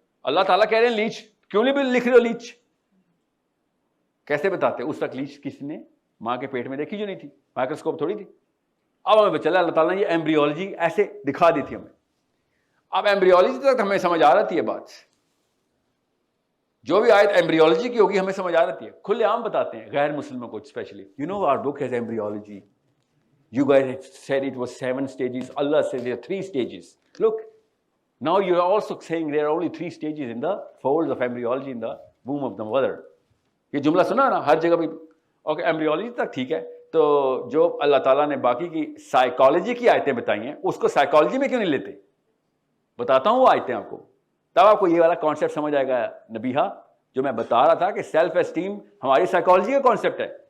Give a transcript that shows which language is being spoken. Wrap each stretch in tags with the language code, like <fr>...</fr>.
<ur>اللہ تعالیٰ کہہ رہے ہیں لیچ, کیوں نہیں بھی لکھ رہے ہو لیچ؟ کیسے بتاتے؟ اس وقت لیچ کسی نے ماں کے پیٹ میں دیکھی جو نہیں تھی, مائکروسکوپ تھوڑی تھی. اب ہمیں چلا اللہ تعالیٰ نے یہ ایمبریولوجی ایسے دکھا دی تھی ہمیں. اب ایمبریولوجی تک ہمیں سمجھ آ رہی ہے بات, جو بھی آیت ایمبریولوجی کی ہوگی ہمیں سمجھ آ رہی ہے. کھلے عام بتاتے ہیں غیر مسلموں کو especially.</ur> <en>You know our book has embryology. You guys said it was 7 stages. Allah says there are 3 stages. Look, now you are also saying there are only 3 stages in the folds of embryology in the womb of the mother.</en> <ur>یہ جملہ سنا نا ہر جگہ بھی. Okay embryology تک ٹھیک ہے, تو جو اللہ تعالیٰ نے باقی کی سائیکالوجی کی آیتیں بتائی ہیں اس کو سائیکالوجی میں کیوں نہیں لیتے؟ بتاتا ہوں وہ آیتیں آپ کو, تب آپ کو یہ والا کانسیپٹ سمجھ آئے گا. نبیہا جو میں بتا رہا تھا کہ سیلف اسٹیم ہماری سائیکالوجی کا کانسیپٹ ہے.</ur>